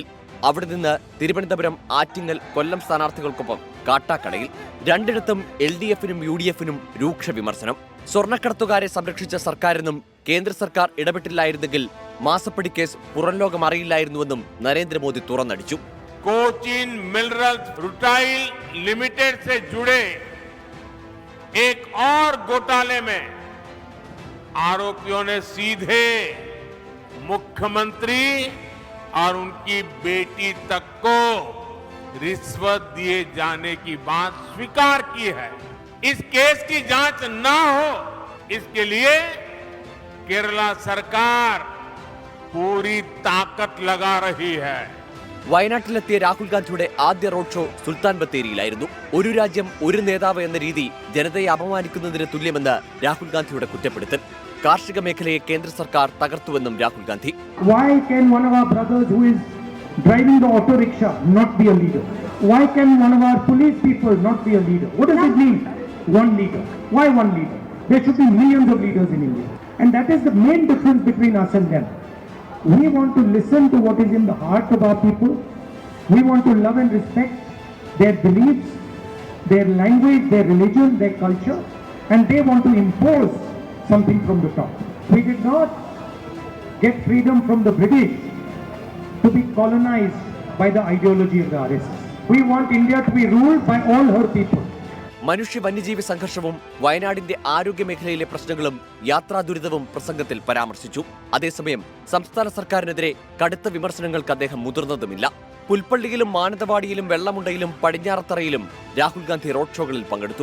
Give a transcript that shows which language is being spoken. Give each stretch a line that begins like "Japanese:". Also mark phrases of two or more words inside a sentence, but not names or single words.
Malayalam: അവിടെ നിന്ന് തിരുവനന്തപുരം, ആറ്റിങ്ങൽ, കൊല്ലം സ്ഥാനാർത്ഥികൾക്കൊപ്പം കാട്ടാക്കടയിൽ. രണ്ടിടത്തും LDF-നും UDF-നും രൂക്ഷ വിമർശനം. സ്വർണ്ണക്കടത്തുകാരെ സംരക്ഷിച്ച സർക്കാരെന്നും കേന്ദ്ര സർക്കാർ ഇടപെട്ടില്ലായിരുന്നെങ്കിൽ മാസപ്പടി കേസ് പുറംലോകം അറിയില്ലായിരുന്നുവെന്നും നരേന്ദ്രമോദി തുറന്നടിച്ചു.
Hindi: कोचिन मिनरल्स रूटाइल लिमिटेड से जुड़े एक और घोटाले में आरोपियों ने सीधे मुख्यमंत्री और उनकी बेटी तक को रिश्वत दिए जाने की बात स्वीकार की है. इस केस की जांच ना हो, इसके लिए केरला सरकार पूरी ताकत लगा रही है.
Malayalam: വയനാട്ടിലെത്തിയ രാഹുൽ ഗാന്ധിയുടെ ആദ്യ റോഡ് ഷോ സുൽത്താൻ ബത്തേരിയിലായിരുന്നു. ഒരു രാജ്യം ഒരു നേതാവ് എന്ന രീതി ജനതയെ അപമാനിക്കുന്നതിന് തുല്യമെന്ന് രാഹുൽ ഗാന്ധിയുടെ കുറ്റപ്പെടുത്തൽ. കാർഷിക മേഖലയെ കേന്ദ്ര സർക്കാർ തകർത്തുവെന്നും രാഹുൽ ഗാന്ധി.
English: Why can one of our brothers who is driving the auto rickshaw not be a leader? Why can one of our police people not be a leader? What does it mean? One leader. Why one leader? There should be millions of leaders in India. And that is the main difference between us and them. We want to listen to what is in the heart of our people. We want to love and respect their beliefs, their language, their religion, their culture, and they want to impose something from the top. We did not get freedom from the British to be colonized by the ideology of the RSS. We want India to be ruled by all her people.
Malayalam: മനുഷ്യ വന്യജീവി സംഘർഷവും വയനാടിന്റെ ആരോഗ്യ മേഖലയിലെ പ്രശ്നങ്ങളും യാത്രാ ദുരിതവും പ്രസംഗത്തിൽ പരാമർശിച്ചു. അതേസമയം സംസ്ഥാന സർക്കാരിനെതിരെ കടുത്ത വിമർശനങ്ങൾക്ക് അദ്ദേഹം മുതിർന്നതുമില്ല. പുൽപ്പള്ളിയിലും മാനന്തവാടിയിലും വെള്ളമുണ്ടയിലും പടിഞ്ഞാറത്തറയിലും രാഹുൽ ഗാന്ധി റോഡ് ഷോകളിൽ പങ്കെടുത്തു.